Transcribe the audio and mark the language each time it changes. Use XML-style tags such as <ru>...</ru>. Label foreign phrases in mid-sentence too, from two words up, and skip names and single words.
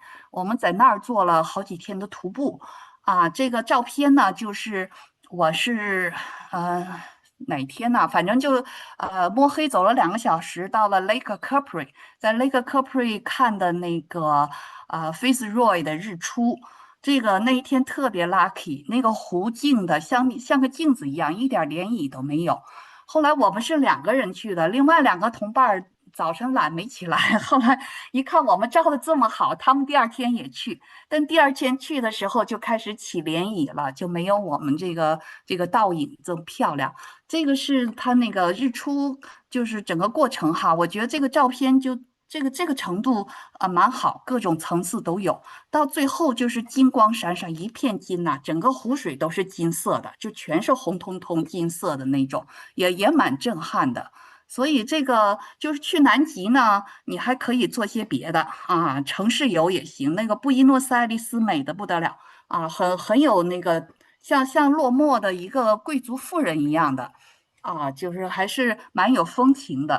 <zh>我們在那兒做了好幾天的徒步這個照片呢，就是我是哪天呢？反正就摸黑走了2個小時，到了 Lake Capri， 在 Lake Capri 看的那個Fitzroy 的日出。這個那一天特別 lucky，那個湖靜的像個鏡子一樣，一點漣漪都沒有。後來我們是2個人去的，另外2個同伴早晨懶沒起來，後來一看我們照得這麼好，他們第2天也去，但第2天去的時候就開始起漣漪了，就沒有我們這個倒影這麼漂亮。這個是他那個日出，就是整個過程我覺得這個照片就這個程度蠻好，各種層次都有，到最後就是金光閃閃，一片金整個湖水都是金色的，就全是紅彤彤金色的那種，也蠻震撼的。所以這個就是去南極呢，你還可以做些別的城市遊也行。那個布宜諾斯艾利斯美得不得了很有那個像落寞的一個貴族婦人一樣的就是還是蠻有風情的。</zh>